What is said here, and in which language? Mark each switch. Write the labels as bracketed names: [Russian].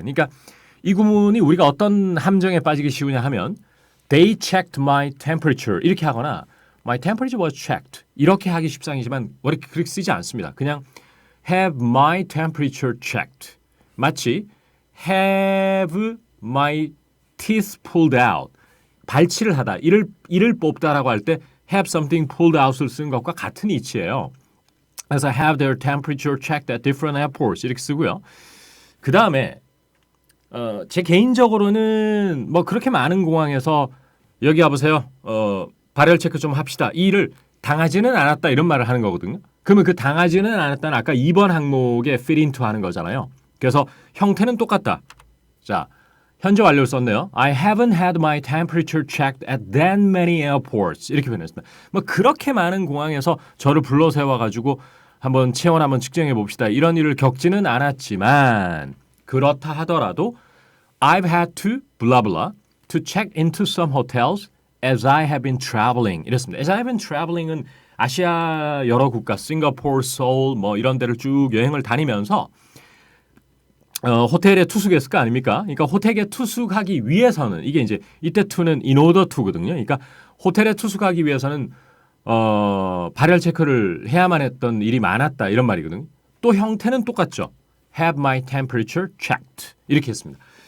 [Korean] 그러니까 이 구문이 우리가 어떤 함정에 빠지기 쉬우냐 하면 [English] They checked my temperature [Korean] 이렇게 하거나 [English] My temperature was checked [Korean] 이렇게 하기 십상이지만 그렇게 쓰지 않습니다. 그냥 [English] have my temperature checked [Korean] 마치 [English] have my teeth pulled out [Korean] 발치를 하다 이를 뽑다라고 할 때 [English] have something pulled out을 [Korean] 쓴 것과 같은 이치예요. 그래서 [English] have their temperature checked at different airports [Korean] 이렇게 쓰고요. 그 다음에 제 개인적으로는 뭐 그렇게 많은 공항에서 여기 와보세요. 발열 체크 좀 합시다. 이 일을 당하지는 않았다 이런 말을 하는 거거든요. 그러면 그 당하지는 않았다는 아까 2번 항목에 [English] fit into [Korean] 하는 거잖아요. 그래서 형태는 똑같다. 자, 현재 완료를 썼네요. [English] I haven't had my temperature checked at that many airports. [Korean] 이렇게 표현했습니다. 뭐 그렇게 많은 공항에서 저를 불러 세워가지고 한번 체온 한번 측정해 봅시다. 이런 일을 겪지는 않았지만 그렇다 하더라도 [English] I've had to blah blah to check into some hotels as I have been traveling. [Korean] 이랬습니다. [English] As I have been traveling은 [Korean] 아시아 여러 국가, 싱가포르, 서울 뭐 이런 데를 쭉 여행을 다니면서 호텔에 투숙했을 거 아닙니까? 그러니까 호텔에 투숙하기 위해서는 이게 이제 이때 to는 [English] in order to거든요. [Korean] 그러니까 호텔에 투숙하기 위해서는 발열 체크를 해야만 했던 일이 많았다 이런 말이거든요. 또 형태는 똑같죠. [English] Have my temperature checked [Korean] 이렇게 했습니다.